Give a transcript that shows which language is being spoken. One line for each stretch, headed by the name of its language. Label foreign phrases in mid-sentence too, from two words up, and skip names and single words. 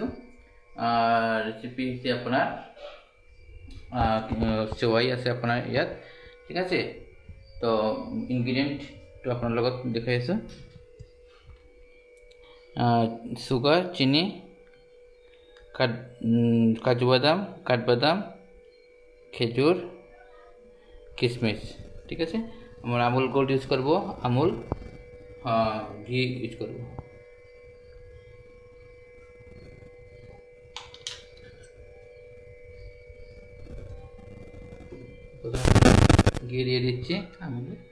Assamese: ৰেচিপি হৈছে আপোনাৰ চেৱাই আছে আপোনাৰ ইয়াত, ঠিক আছে। তো ইনগ্ৰিডিয়েণ্টটো আপোনাৰ লগত দেখাই আছোঁ। চুগাৰ, চিনি, কাজু বাদাম, কাঠবাদাম, খেজুর, কিশমিশ, ঠিক আছে।
Bangla: আমরা আমুল গোল্ড ইউজ করব, আমুল ঘি ইউজ করব। ঘি দিয়ে দিচ্ছি আমুলে।